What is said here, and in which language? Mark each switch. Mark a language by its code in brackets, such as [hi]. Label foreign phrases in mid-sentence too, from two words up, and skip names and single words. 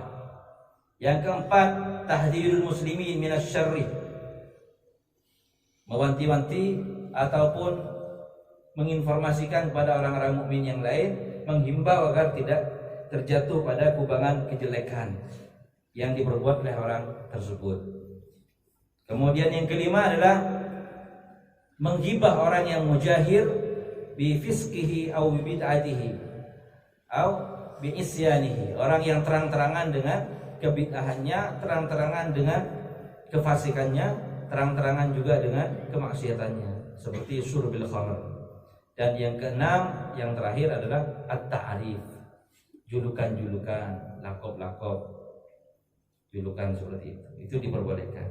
[id] Yang keempat [ar] تحذير المسلمين من الشر, [id] mewanti-wanti ataupun menginformasikan kepada orang-orang mukmin yang lain, menghimbau agar tidak terjatuh pada kubangan kejelekan yang diperbuat oleh orang tersebut. Kemudian yang kelima adalah menghibah orang yang [ar] مجاهر بفسقه أو ببدعته أو بعصيانه, [id] orang yang terang-terangan dengan kebid'ahannya, terang-terangan dengan kefasikannya, terang-terangan juga dengan kemaksiatannya, seperti [ar] شرب الخمر. [id] Dan yang keenam, yang terakhir adalah at-ta'rif, julukan-julukan, lakop-lakop, julukan seperti itu diperbolehkan.